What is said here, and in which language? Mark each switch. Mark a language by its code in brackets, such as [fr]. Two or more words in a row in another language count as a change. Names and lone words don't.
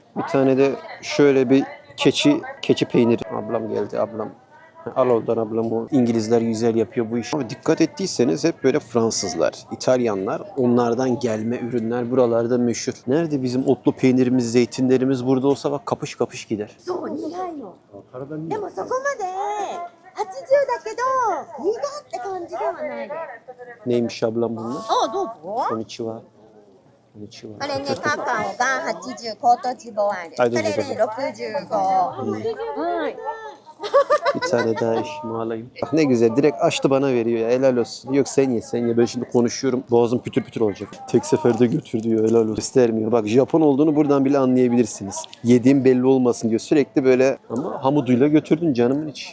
[tr] Bir tane de şöyle bir keçi peyniri. Ablam geldi ablam. Al oradan ablam o. İngilizler güzel yapıyor bu işi. Ama dikkat ettiyseniz hep böyle Fransızlar, İtalyanlar, onlardan gelme ürünler buralarda meşhur. Nerede bizim otlu peynirimiz, zeytinlerimiz burada olsa bak kapış kapış gider. [ja] そう苦いのでもそこまで80だけど苦って感じではないです [tr] Neymiş ablam bunlar? [ja] あどうぞこんにちは。こんにちは. これねカカオが80コートチボワールはいこれどうぞどうぞね65はい [tr] Bir tane daha eşimi alayım. Bak ne güzel direkt açtı bana veriyor ya helal olsun. Yok sen ye. Ben şimdi konuşuyorum. Boğazım pütür pütür olacak. Tek seferde götür diyor helal olsun. İstermiyor. Bak Japon olduğunu buradan bile anlayabilirsiniz. Yediğim belli olmasın diyor. Sürekli böyle ama hamuduyla götürdün canımın içi.